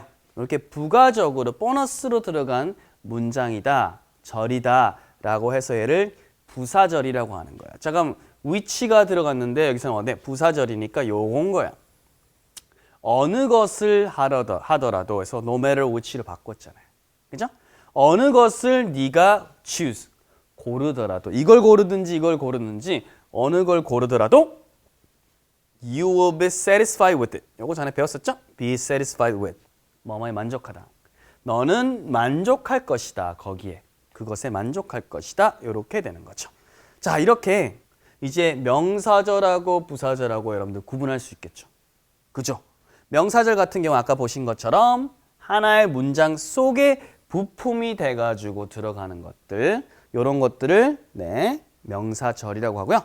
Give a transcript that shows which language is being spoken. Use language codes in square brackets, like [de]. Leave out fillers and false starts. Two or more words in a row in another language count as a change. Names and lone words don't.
[ko] 이렇게 부가적으로 보너스로 들어간 문장이다, 절이다 라고 해서 얘를 부사절이라고 하는 거예요. 자, 그럼 which가 들어갔는데 여기서는 부사절이니까 요건 거야. 어느 것을 하더라도 해서 [en] no matter which [ko] 로 바꿨잖아요. 그죠? 어느 것을 네가 choose, 고르더라도 이걸 고르든지 이걸 고르든지 어느 걸 고르더라도 [en] you will be satisfied with it. [ko] 요거 전에 배웠었죠? [en] be satisfied with. [ko] 뭐뭐에 만족하다. 너는 만족할 것이다. 거기에. 그것에 만족할 것이다. 이렇게 되는 거죠. 자, 이렇게 이제 명사절하고 부사절하고 여러분들 구분할 수 있겠죠. 그죠? 명사절 같은 경우 아까 보신 것처럼 하나의 문장 속에 부품이 돼가지고 들어가는 것들, 이런 것들을 네, 명사절이라고 하고요.